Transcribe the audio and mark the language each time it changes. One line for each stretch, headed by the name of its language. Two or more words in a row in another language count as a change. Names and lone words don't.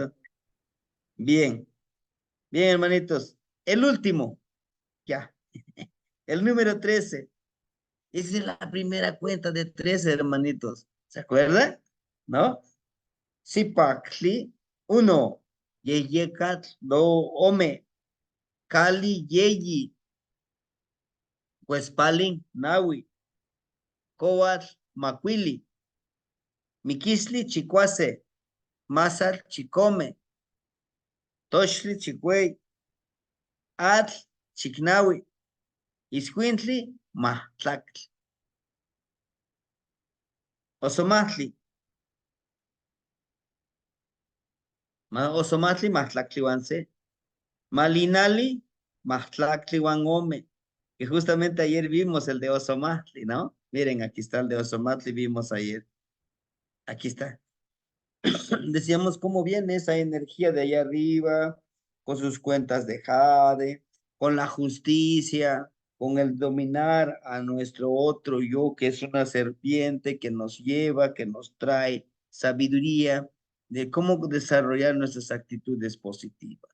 Spanish: hermanito. Bien, bien, hermanitos. El último, ya. El número 13. Esa es la primera cuenta de 13, hermanitos. ¿Se acuerdan? ¿No? Sipakli, uno.
Nahuatl languages: Yeyekat, do, ome. Kali, yeyi. Huespalin, nawi. Coat, macuili. Miquisli, chicuase. Masal, chicome. Toshli, chicuey. Atl, chicnawi. Iscuintli, mahtlac. Osomatli. Osomatli, mahtlactliwanse. Malinali, mahtlactliwan ome.
Spanish: Que justamente ayer vimos el de Osomatli, ¿no? Miren, aquí está el de Osomatli, vimos ayer. Aquí está. Decíamos cómo viene esa energía de allá arriba, con sus cuentas de jade, con la justicia, con el dominar a nuestro otro yo, que es una serpiente que nos lleva, que nos trae sabiduría de cómo desarrollar nuestras actitudes positivas.